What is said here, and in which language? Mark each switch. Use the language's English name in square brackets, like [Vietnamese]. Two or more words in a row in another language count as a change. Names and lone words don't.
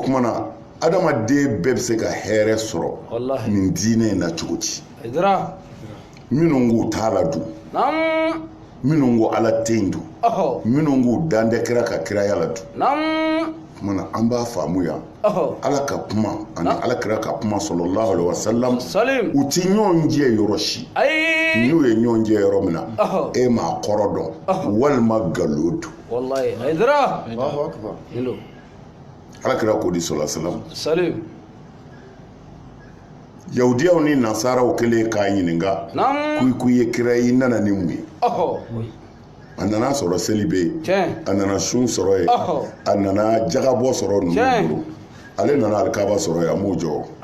[Bambara] kumana adamaden bɛɛ bɛ se ka hɛrɛ sɔrɔ nin diinɛ in na cogo di minnu k'u t'a la dun minnu ko ala tɛ yen dun minnu k'u dantɛ kira ka kiraya la dun kumana an b'a faamu yan ala ka kuma ani ala kira ka kuma [Arabic] صلى الله عليه وسلم [Bambara] u ti ɲɔgɔn jɛ yɔrɔ si n'u ye ɲɔgɔn jɛ yɔrɔ min na e m'a kɔrɔ dɔn walima nkalon don alakira ko di [Arabic] صلى الله عليه [Bambara] yahudiyaw ni nasaraw kelen k'a ɲininka kuyi ye kira i nana ni mun ye a nana sɔrɔ seli bɛ yen a nana sun sɔrɔ yen a nana jagabɔ sɔrɔ ninnu bolo ale nana alikaba sɔrɔ yen a m'o jɔ